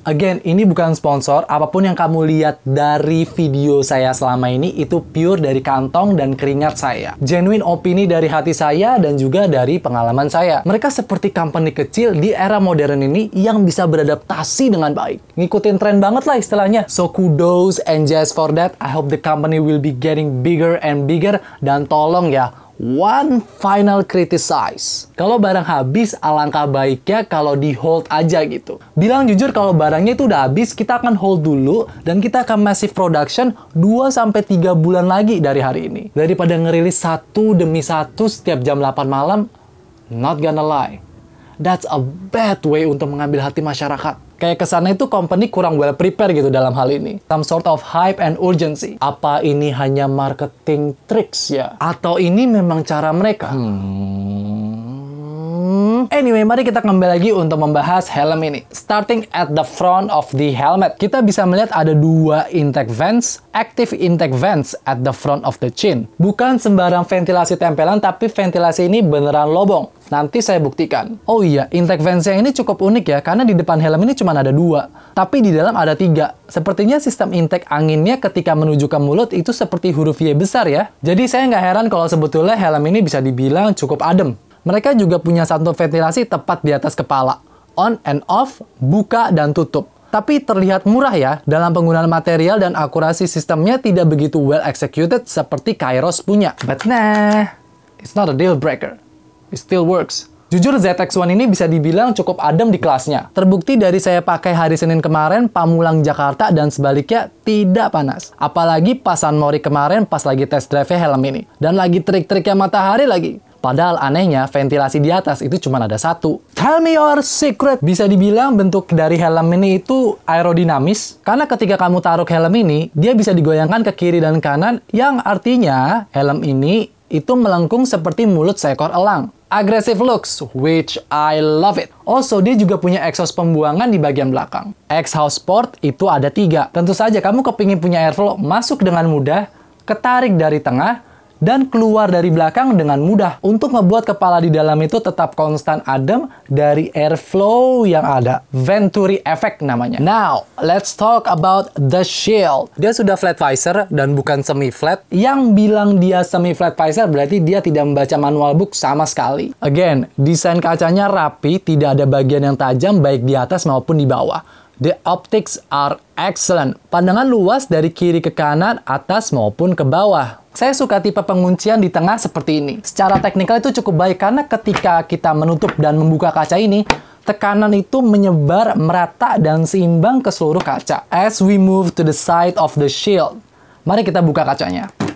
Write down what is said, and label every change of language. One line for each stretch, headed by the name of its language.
Indonesian: Again, ini bukan sponsor. Apapun yang kamu lihat dari video saya selama ini itu pure dari kantong dan keringat saya. Genuine opini dari hati saya dan juga dari pengalaman saya. Mereka seperti company kecil di era modern ini yang bisa beradaptasi dengan baik. Ngikutin tren banget lah istilahnya.
English: So kudos NJS for that. I hope the company will be getting bigger and bigger.
Indonesian: Dan tolong ya,
English: one final criticize.
Indonesian: Kalau barang habis, alangkah baiknya kalau di hold aja gitu. Bilang jujur kalau barangnya itu udah habis, kita akan hold dulu dan kita akan massive production 2-3 bulan lagi dari hari ini. Daripada ngerilis satu demi satu setiap jam 8 malam,
English: not gonna lie, that's a bad way
Indonesian: untuk mengambil hati masyarakat. Kayak kesannya itu company kurang well prepare gitu dalam hal ini.
English: Some sort of hype and urgency.
Indonesian: Apa ini hanya marketing tricks ya? Atau ini memang cara mereka?
English: Anyway,
Indonesian: mari kita kembali lagi untuk membahas helm ini.
English: Starting at the front of the helmet,
Indonesian: kita bisa melihat ada 2
English: intake vents, active intake vents at the front of the chin.
Indonesian: Bukan sembarang ventilasi tempelan, tapi ventilasi ini beneran lobong. Nanti saya buktikan. Oh iya, intake ventsnya ini cukup unik ya, karena di depan helm ini cuma ada 2, tapi di dalam ada 3. Sepertinya sistem intake anginnya ketika menuju ke mulut itu seperti huruf Y besar ya. Jadi saya nggak heran kalau sebetulnya helm ini bisa dibilang cukup adem. Mereka juga punya satu ventilasi tepat di atas kepala.
English: On and off,
Indonesian: buka dan tutup. Tapi terlihat murah ya, dalam penggunaan material dan akurasi sistemnya tidak begitu well executed seperti Kairos punya.
English: But nah, it's not a deal breaker. It still works.
Indonesian: Jujur ZX1 ini bisa dibilang cukup adem di kelasnya. Terbukti dari saya pakai hari Senin kemarin, Pamulang Jakarta dan sebaliknya tidak panas. Apalagi pas San Mori kemarin pas lagi test drive helm ini. Dan lagi trik-triknya matahari lagi. Padahal anehnya ventilasi di atas itu cuma ada 1.
English: Tell me your secret.
Indonesian: Bisa dibilang bentuk dari helm ini itu aerodinamis. Karena ketika kamu taruh helm ini, dia bisa digoyangkan ke kiri dan kanan. Yang artinya helm ini itu melengkung seperti mulut seekor elang.
English: Aggressive looks, which I love it.
Indonesian: Also, dia juga punya exhaust pembuangan di bagian belakang. Exhaust port itu ada 3. Tentu saja kamu kepingin punya airflow masuk dengan mudah, ketarik dari tengah, dan keluar dari belakang dengan mudah untuk ngebuat kepala di dalam itu tetap konstan adem dari airflow yang ada. Venturi effect namanya.
English: Now, let's talk about the shield.
Indonesian: Dia sudah flat visor dan bukan semi flat. Yang bilang dia semi flat visor berarti dia tidak membaca manual book sama sekali. Again, desain kacanya rapi, tidak ada bagian yang tajam baik di atas maupun di bawah.
English: The optics are excellent.
Indonesian: Pandangan luas dari kiri ke kanan, atas maupun ke bawah. Saya suka tipe penguncian di tengah seperti ini. Secara teknikal itu cukup baik karena ketika kita menutup dan membuka kaca ini, tekanan itu menyebar merata dan seimbang ke seluruh kaca.
English: As we move to the side of the shield,
Indonesian: mari kita buka kacanya.